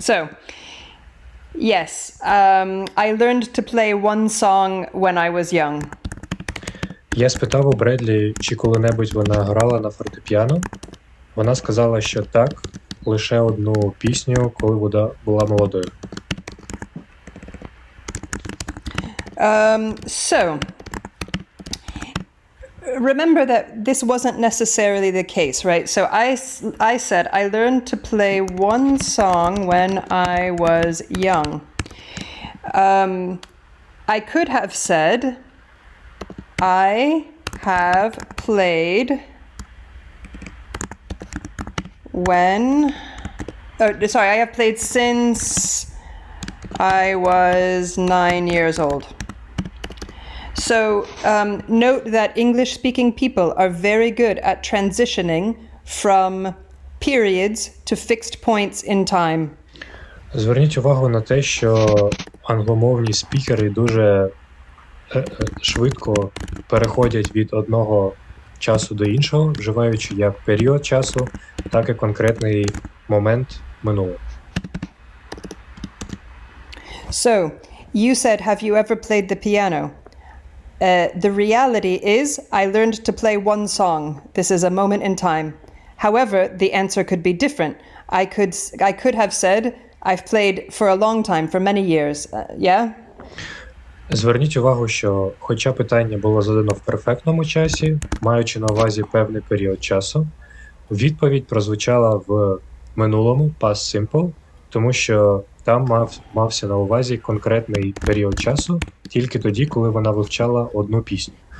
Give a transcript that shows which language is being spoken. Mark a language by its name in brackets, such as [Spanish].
[English] So, yes, I learned to play one song when I was young. [Ukrainian] Я спитав у Бредлі, чи коли-небудь вона грала на фортепіано. Вона сказала, що так, лише одну пісню, коли вона була молодою. [English] So, remember that this wasn't necessarily the case, right? So I said I learned to play one song when I was young. I could have said I have played I have played since I was 9 years old. So note that English-speaking people are very good at transitioning from periods to fixed points in time. [Ukrainian] Зверніть увагу на те, що англомовні спікери дуже швидко переходять від одного часу до іншого, вживаючи як період часу, так і конкретний момент минулого. [English] So, you said, have you ever played the piano? The reality is, I learned to play one song. This is a moment in time. However, the answer could be different. I could have said, I've played for a long time, for many years. Yeah? [Ukrainian] Зверніть увагу, що хоча питання було задано в перфектному часі, маючи на увазі певний період часу, відповідь прозвучала в минулому, past simple, тому що там мався на увазі конкретний період часу тільки тоді, коли вона вивчала одну пісню.